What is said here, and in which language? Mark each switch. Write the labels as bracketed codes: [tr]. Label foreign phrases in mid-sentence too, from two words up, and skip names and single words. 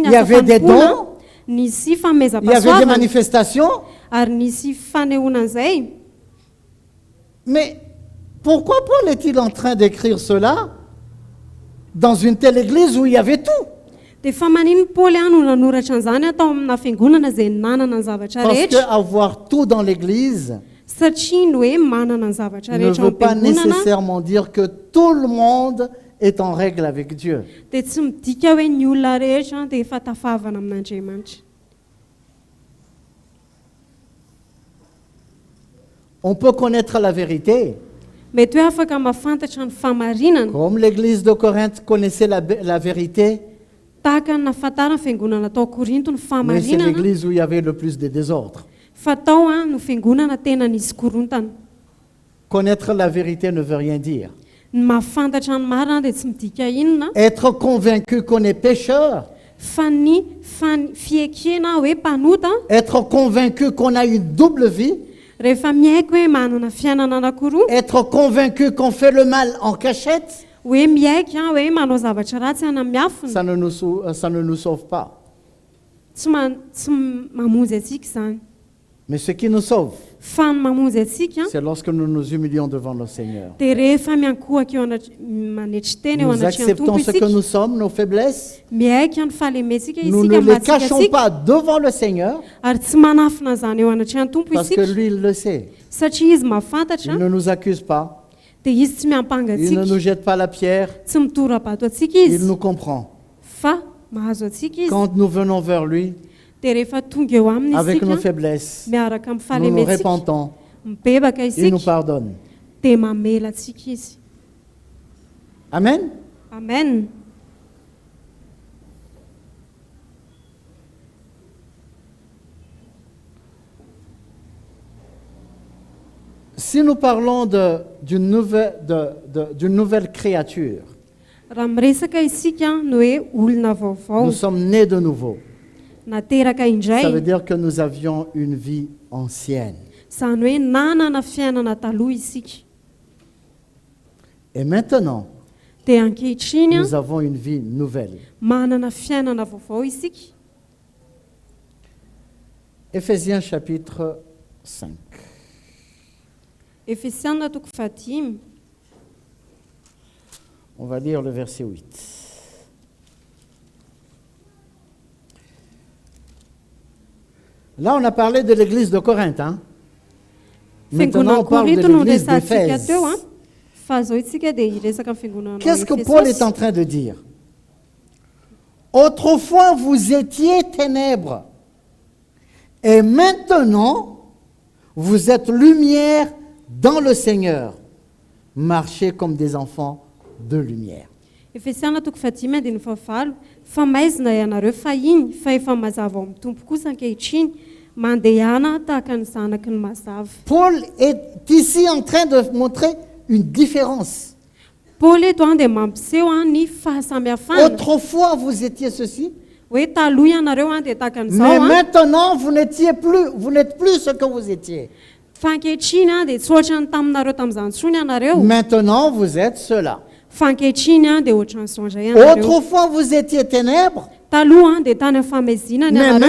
[fr] il y avait des [mg] fanompoana, [fr] dons, [mg] nisy [fr] il y avait des [mg] fanomezam-pahasoavana [fr] manifestations. [mg] ary nisy fanehoana izay. [fr] Mais pourquoi Paul est-il en train d'écrire cela dans une telle église où il y avait tout? [mg] Dia fa manino Paoly a no nanoratra an'izany atao amina fiangonana izay nanana ny zavatra [fr] Parce [mg] rehetra. [fr] qu'avoir tout dans l'église [mg] Satria ny hoe manana ny zavatra [fr] ne [mg] rehetra [fr] veut [mg] ao [fr] pas [mg] am-piangonana [fr] nécessairement dire que tout le monde est en règle avec Dieu. [mg] dia tsy midika hoe ny olona rehetra dia efa tafavana amin'Andriamanitra. [fr] On peut connaître la vérité, [mg] Mety hoe afaka mahafantatra ny famarinana [fr] comme l'église de Corinthe connaissait la vérité, [mg] tahaka ny nahafantarana ny fiangonana tao Korinto ny [fr] mais c'est [mg] famarinana [fr] l'église où il y avait le plus de désordre. [mg] fa tao a no fiangonana tena nisy korontana. [fr] Connaître la vérité ne veut rien dire. [mg] Ny mahafantatra ny marina dia tsy midika inona [fr] Être convaincu qu'on est pécheur, [mg] fa ny fiekena hoe mpanota [fr] être convaincu qu'on a une double vie, [mg] rehefa mihaiko hoe manana fiainana anankiroa, [fr] être convaincu qu'on fait le mal en cachette, [mg] hoe mihaiko a hoe manao zavatra ratsy ana miafina, [fr] ça ne nous sauve pas. [mg] tsy mamonjy atsika izany. [fr] Mais ce qui nous sauve, [mg] Fa ny mamonjy atsika [fr] c'est lorsque nous nous humilions devant le Seigneur. [mg] dia rehefa miankohaka eo manetry teny eo [fr] Nous [mg] anatrehan'ny [fr] acceptons [mg] tompo [fr] ce que [mg] isika, [fr] nous sommes, nos faiblesses. [mg] mihaika ny fahalementsika [fr] Nous ne [mg] isika [fr] les [mg] matsika [fr] cachons [mg] asika, [fr] pas devant le Seigneur [mg] ary tsy manafina zany eo anatrehan'ny tompo [fr] parce que [mg] isika [fr] lui, il le sait. [mg] satria izy mahafantatra [fr] Il ne nous accuse pas. [mg] dia izy tsy miampanga [fr] Il ne [mg] atsika, [fr] nous jette pas la pierre. [mg] tsy mitora-bato atsika [fr] Il [mg] izy [fr] nous comprend. [mg] fa mahazo atsika izy. [fr] Quand nous venons vers lui [mg] Dia rehefa tonga eo aminy [fr] avec nos [mg] isika [fr] faiblesses, [mg] miaraka amin'ny [fr] nous nous [mg] fahalementsika [fr] repentons. [mg] mibebaka [fr] Il nous [mg] isika [fr] pardonne. [mg] dia mamela atsika izy. [fr] Amen. [mg] Amen. [fr] Si nous parlons d'une nouvelle créature, [mg] Raha miresaka isika no hoe olona vaovao [fr] nous sommes nés de nouveau. [mg] nateraka [fr] Ça veut [mg] indray, [fr] dire que nous avions une vie ancienne. [mg] izany hoe nanana fiainana taloha isika. [fr] Et maintenant, [mg] Dia ankehitriny a [fr] nous avons une vie nouvelle. [mg] manana fiainana vaovao isika. [fr] Éphésiens chapitre 5. [mg] Efesiana toko 5. [fr] On va lire le verset 8. Là, on a parlé de l'église de Corinthe. Hein? Maintenant, [mg] Fiangonana [fr] on parle de [mg] Korinto no [fr] l'église [mg] resantsika [fr] d'Éphèse. [mg] teo a. Fa zao isika dia hiresaka amin'ny fiangonana [fr] Qu'est-ce que Paul est en train de dire? Autrefois, vous étiez ténèbres. Et maintenant, vous êtes lumière dans le Seigneur. Marchez comme des enfants de lumière. [mg] Efesiana toko 5 dia ny fahavalo, fa maizina ianareo fahiny fa efa mazava ao amin'ny tompo kosa ankehitriny, mandehana tahaka ny zanaky ny mazava. [fr] Paul est ici en train de montrer une différence. [mg] Paoly eto a dia mampiseho a ny fahasamihafana. [fr] Autrefois, vous étiez ceci, [mg] Hoe taloha ianareo a dia tahaka [fr] mais [mg] an'izao a, [fr] maintenant, vous n'êtes plus ce que vous étiez. [mg] fa ankehitriny a dia tsy ohatran'ny taminareo tamin'izany intsony ianareo. [fr] Maintenant, vous êtes cela. [mg] Fa ankehitriny a dia ohatran'izao indray ianareo. [fr] Autrefois, vous étiez ténèbres, [mg] Taloha a dia tany amin'ny famezinana [fr] mais [mg] ianareo,